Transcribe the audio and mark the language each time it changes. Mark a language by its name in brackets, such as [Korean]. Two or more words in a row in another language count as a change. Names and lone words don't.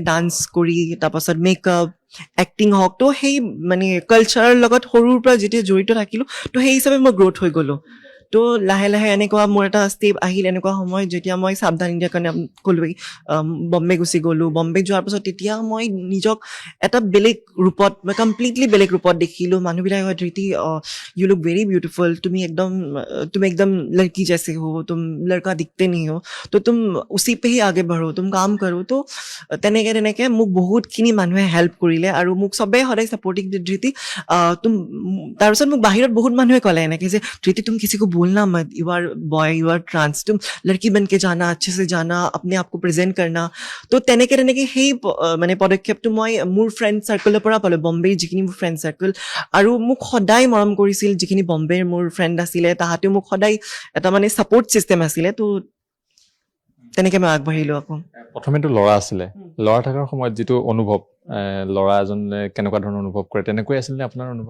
[Assamese] ডান্স কৰি তাৰপাছত মেকআপ এক্টিং হওক তো সেই মানে কালচাৰৰ লগত সৰুৰ পৰা যেতিয়া জড়িত থাকিলোঁ তো সেই হিচাপে মই গ্ৰ'থ হৈ গ'লোঁ তো লাহে এনেকুৱা মোৰ এটা ষ্টেপ আহিল এনেকুৱা সময় যেতিয়া মই সাৱধান ইণ্ডিয়াৰ কাৰণে ক'লোৱেই বম্বে গুচি গ'লোঁ বম্বে যোৱাৰ পাছত তেতিয়া মই নিজক এটা বেলেগ ৰূপত মই কমপ্লিটলি বেলেগ ৰূপত দেখিলোঁ মানুহবিলাকে কয় ধৃতি [English] you look very beautiful [Assamese] तुम [Hindi] एकदम लड़की जैसे हो तुम लड़का दिखते नहीं हो तो तुम उसी पे ही आगे बढ़ो तुम काम करो तो [Assamese] তেনেকৈ মোক বহুতখিনি মানুহে হেল্প কৰিলে আৰু মোক চবেই সদায় ছাপৰ্টিং ধৃতি তুম তাৰপিছত মোক বাহিৰত বহুত মানুহে ক'লে এনেকৈ যে ধৃতি [Hindi] तुम किसी को बोलना मत [English] you are boy you are trans [Hindi] तुम लड़की बन के जाना अच्छे से जाना अपने आप को प्रेजेंट करना [Assamese] তো তেনেকৈ সেই মানে পদক্ষেপটো মই মোৰ ফ্ৰেণ্ড চাৰ্কলৰ পৰা পালোঁ বম্বেৰ যিখিনি মোৰ ফ্ৰেণ্ড চাৰ্কল আৰু মোক সদায় মৰম কৰিছিল যিখিনি বম্বেৰ মোৰ ফ্ৰেণ্ড আছিলে তাহাঁতেও মোক সদায় এটা মানে ছাপৰ্ট ছিষ্টেম আছিলে তো তেনেকৈ মই আগবাঢ়িলোঁ আকৌ প্ৰথমেতো ল'ৰা আছিলে ল'ৰা থকাৰ সময়ত যিটো অনুভৱ ল'ৰা এজনে কেনেকুৱা ধৰণৰ অনুভৱ কৰে তেনেকৈ আছিল নে আপোনাৰ অনুভৱ